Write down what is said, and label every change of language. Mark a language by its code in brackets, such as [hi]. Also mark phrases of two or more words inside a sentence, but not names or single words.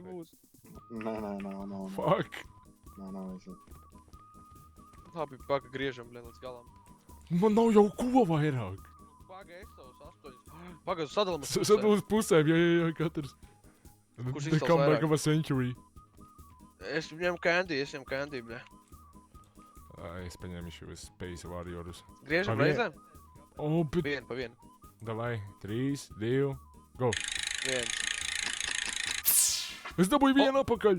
[lv] nebūs. Nē. Fuck. Nē, visi. Labi, paga griežam, blē, līdz galam. Man nav jau ko vairāk. Paga, es savus 8. Paga, sadalām uz Sadalās pusēm, ja katrs. Kurš [en] The [lv] izstāsta [en] comeback [lv] vairāk? [en] of a century. [lv] Es ņemu candy, blē. Es paņemšu Space Warriors. Griežam Pa vien- reizēm? O, bet... Pa vienu. Davai, 3, 2, go. Viens. Es dabūju vienu apakaļ.